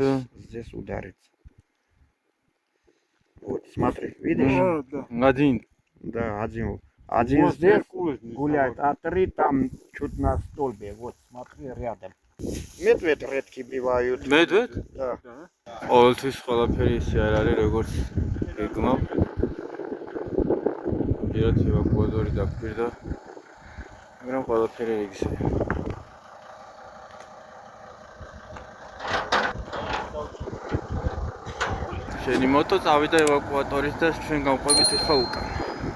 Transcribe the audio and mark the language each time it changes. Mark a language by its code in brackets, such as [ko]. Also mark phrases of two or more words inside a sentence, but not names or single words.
[ru] Да. здесь ударится. Вот, смотри, видишь? Один. Да, один Вот здесь такой гуляет, собака. а 3 там чуть на столбе. Вот, смотри, рядом. Медведь редкие бывают. Медведь? Да. [ka] ყოველთვის ყველაფერი ისე არ არის როგორც გეგმა. პირად ევაკუატორი დაგჭირდა. მაგრამ ყველაფერი ისე. შენი მოტო წავიდა ევაკუატორით და ჩვენ გავყვებით ახლა უკან.